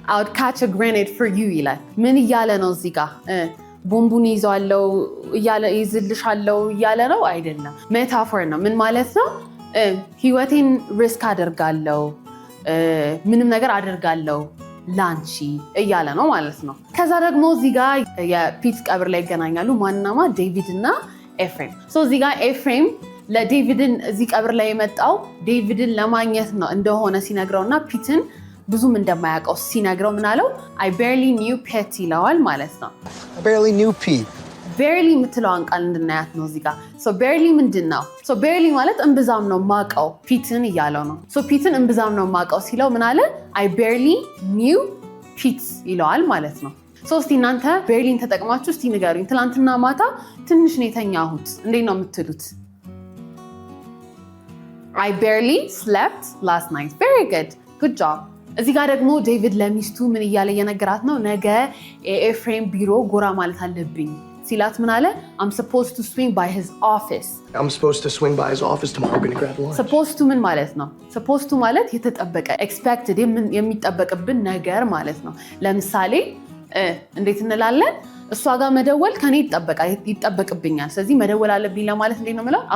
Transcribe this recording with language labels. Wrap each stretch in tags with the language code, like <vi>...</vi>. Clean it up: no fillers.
<en>I would catch a grenade for you</en> <am>ይላል። ምን እያለ ነው እዚህ ጋር? ቦምቡን ይዘዋለው እያለ ይዝልሻለው እያለ ነው አይደለም። ሜታፎር ነው። ምን ማለት ነው? ህይወቴን ሪስክ አደርጋለው፣ ምንም ነገር አደርጋለው ላንቺ እያለ ነው ማለት ነው። ከዛ ደግሞ እዚህ ጋር የፒት ቀብር ላይ ይገናኛሉ። ማንናማ? ዴቪድ እና ኤፍሬም። እዚህ ጋር ኤፍሬም ለዴቪድን እዚህ ቀብር ላይ የመጣው ዴቪድን ለማግኘት ነው እንደሆነ ሲነግረውና ፒትን ብዙም እንደማያውቀው ሲነግረው ምን አለው?</am> <en>I barely knew Pete</en> <am>ይለዋል ማለት ነው።</am> <en>I barely knew Pete.</en> <am>barely የምትለዋን ቃል እንድናያት ነው እዚህ ጋር። barely ምንድን ነው? barely ማለት እምብዛም ነው ማቀው ፒትን እያለው ነው። ፒትን እምብዛም ነው ማቀው ሲለው ምን አለ?</am> <en>I barely knew Pete</en> <am>ይለዋል ማለት ነው። እስቲ እናንተ barelyን ተጠቅማችሁ እስቲ ንገሩኝ። ትናንትና ማታ ትንሽ ነው የተኛሁት እንዴት ነው የምትሉት?</am> <en>I barely slept last night. Very good. Good job.</en> <am>እዚህ ጋር ደግሞ ዴቪድ ለሚስቱ ምን እያለ እየነገራት ነው? ነገ የኤፍሬም ቢሮ ጎራ ማለት አለብኝ ሲላት ምን አለ?</am> <en>I'm supposed to swing by his office. I'm supposed to swing by his office tomorrow. We're going to grab lunch.</en> <am>supposed to ምን ማለት ነው? supposed to ማለት የተጠበቀ expected የሚጠበቅብን ነገር ማለት ነው። ለምሳሌ እንዴት እንላለን? እሷ ጋር መደወል ከኔ ይጠበቅብኛል። ስለዚህ መደወል አለብኝ ለማለት እንዴት ነው የምለው?</am>